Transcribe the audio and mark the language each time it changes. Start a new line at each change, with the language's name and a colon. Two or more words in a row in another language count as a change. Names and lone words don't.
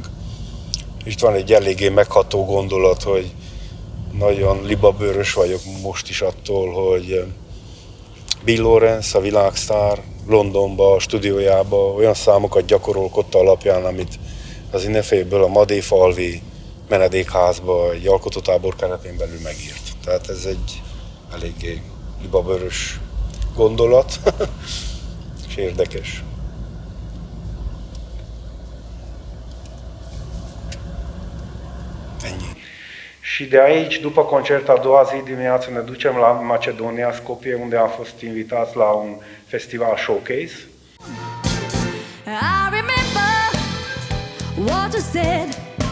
Hungarian: És itt van egy eléggé megható gondolat, hogy nagyon libabőrös vagyok most is attól, hogy Bill Lawrence, a világsztár, Londonba, a stúdiójába olyan számokat gyakorolkodta alapján, amit az Innefélből a Madéfalvi menedékházba egy alkotótábor keretén belül megírt. Tehát ez egy eléggé libabőrös gondolat, és érdekes. Ennyi.
Romanian: Și de aici, după concert, a doua zi dimineață ne ducem la Macedonia, Skopje, unde am fost invitați la un festival showcase.
English: I remember what you said.